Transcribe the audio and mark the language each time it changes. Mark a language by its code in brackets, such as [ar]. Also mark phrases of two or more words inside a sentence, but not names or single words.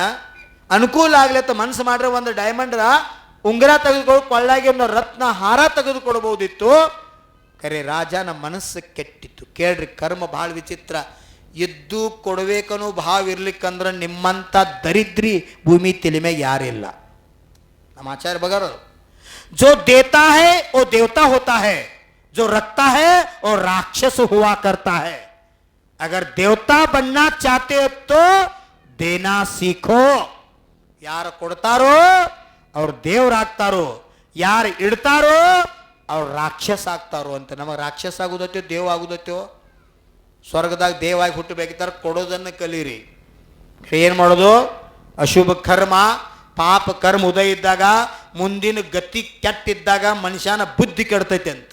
[kn] ಅನುಕೂಲ ಆಗ್ಲತ್ತ ಮನಸ್ಸು ಮಾಡ್ರೆ ಒಂದು ಡೈಮಂಡ್ ಉಂಗುರ ತೆಗೆದುಕೊಂಡು ಕೊಳ್ಳಾಗಿ ಒಂದು ರತ್ನ ಹಾರ ತೆಗೆದುಕೊಡ್ಬೋದಿತ್ತು. ಕರೆ ರಾಜನ ಮನಸ್ಸು ಕೆಟ್ಟಿತ್ತು. ಕೇಳ್ರಿ, ಕರ್ಮ ಭಾಳ ವಿಚಿತ್ರ. ಇದ್ದು ಕೊಡಬೇಕನ್ನೋ ಭಾವ ಇರ್ಲಿಕ್ಕಂದ್ರೆ ನಿಮ್ಮಂಥ ದರಿದ್ರಿ ಭೂಮಿ ತಲೆ ಮೇಲೆ ಯಾರಿಲ್ಲ. ನಮ್ಮ ಆಚಾರ್ಯ ಬಗರ್, [hi] जो देता है वो देवता होता है, जो रखता है वो राक्षस हुआ करता है. अगर देवता बनना चाहते हो तो देना सीखो. [kn] ಯಾರು ಕೊಡ್ತಾರೋ ಅವ್ರು ದೇವ್ರಾಗ್ತಾರೋ, ಯಾರು ಇಡ್ತಾರೋ ಅವ್ರು ರಾಕ್ಷಸ ಆಗ್ತಾರೋ ಅಂತ. ನಮಗೆ ರಾಕ್ಷಸ ಆಗುದತ್ತೋ ದೇವ್ ಆಗುದತ್ತೋ? ಸ್ವರ್ಗದಾಗ ದೇವಾಗಿ ಹುಟ್ಟಬೇಕಿದ್ದಾರೆ, ಕೊಡೋದನ್ನು ಕಲೀರಿ. ಏನು ಮಾಡೋದು? ಅಶುಭ ಕರ್ಮ ಪಾಪ ಕರ್ಮ ಉದಯ ಇದ್ದಾಗ, ಮುಂದಿನ ಗತಿ ಕೆಟ್ಟಿದ್ದಾಗ ಮನುಷ್ಯನ ಬುದ್ಧಿ ಕೆಡ್ತೈತೆ ಅಂತ.